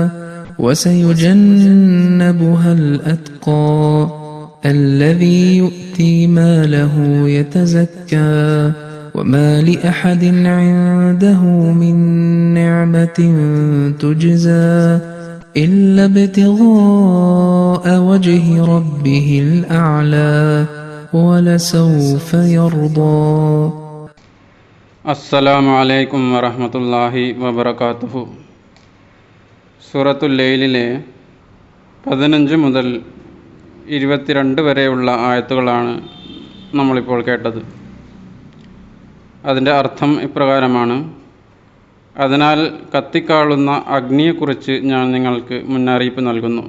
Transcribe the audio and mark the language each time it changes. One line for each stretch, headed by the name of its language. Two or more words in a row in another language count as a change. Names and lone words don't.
Arabic: وسيجنبها الأتقى الذي يؤتي ماله يتزكى وما لأحد عنده من نعمة تجزى إلا ابتغاء وجه ربه الأعلى ولسوف يرضى. السلام عليكم ورحمة الله وبركاته.
Malayalam: സൂറത്തുൽ ലൈലിലെ 15 മുതൽ 22 വരെയുള്ള ആയത്തുകളാണ് നമ്മളിപ്പോൾ കേട്ടത്. അതിൻ്റെ അർത്ഥം ഇപ്രകാരമാണ്: അതിനാൽ കത്തിക്കാളുന്ന അഗ്നിയെക്കുറിച്ച് ഞാൻ നിങ്ങൾക്ക് മുന്നറിയിപ്പ് നൽകുന്നു.